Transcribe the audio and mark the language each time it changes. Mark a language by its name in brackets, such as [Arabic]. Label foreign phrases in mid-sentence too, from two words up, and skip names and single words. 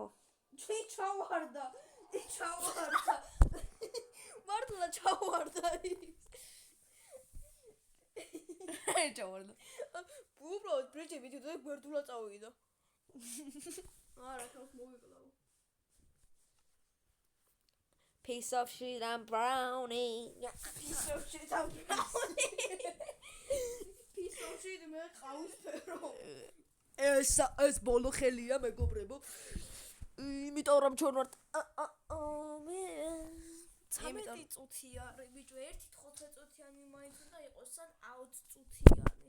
[Georgian] ჩი ჩავარდა. მართლა ჩავარდა ის. ჩავარდა. უბრალოდ ბრეჯები თვითონ გვერდულად წავიდა. არა, თავს მოვიკლავ. [English] Piece of shit I'm brownie. Piece of shit [Georgian] მე ყავისფერო. ეს ბოლო ხელია მეგობრებო. იმიტომ რომ ჩვენ ვართ მე 13 წუთი არის, ბიჭო, 1-15 წუთიანი მაინც უნდა იყოს, ან 20 წუთიანი.